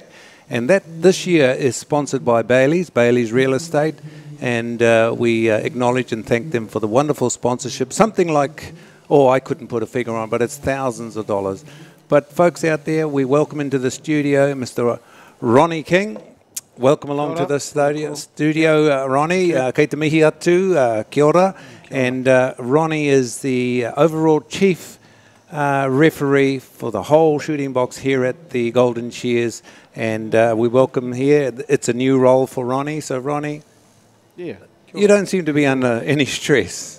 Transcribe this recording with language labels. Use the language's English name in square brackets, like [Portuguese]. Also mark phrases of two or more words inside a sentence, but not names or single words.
[English] And that this year is sponsored by Bailey's Real Estate, and we acknowledge and thank them for the wonderful sponsorship. Something like, I couldn't put a figure on, but it's thousands of dollars. But folks out there, we welcome into the studio Mr. Ronnie King. Welcome along to the studio, Ronnie. [Māori] Kei te mihi atu, kia ora. [English] And Ronnie is the overall chief referee for the whole shooting box here at the Golden Shears. And we welcome here. It's a new role for Ronnie. So, Ronnie, yeah, you don't seem to be under any stress.